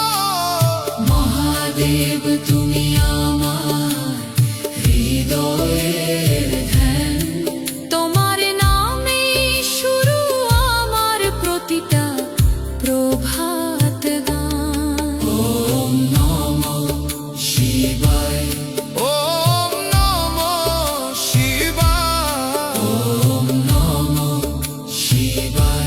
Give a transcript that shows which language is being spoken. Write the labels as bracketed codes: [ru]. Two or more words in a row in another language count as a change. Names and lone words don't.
[bn] মহাদেব তুমি আমার হৃদয়ের ধ্যান। তোমার নামে শুরু আমার প্রতিটা প্রভাত গান। [sa] ওম নমঃ শিবায়, ওম নমঃ শিবায়। ওম নমঃ শিবায়।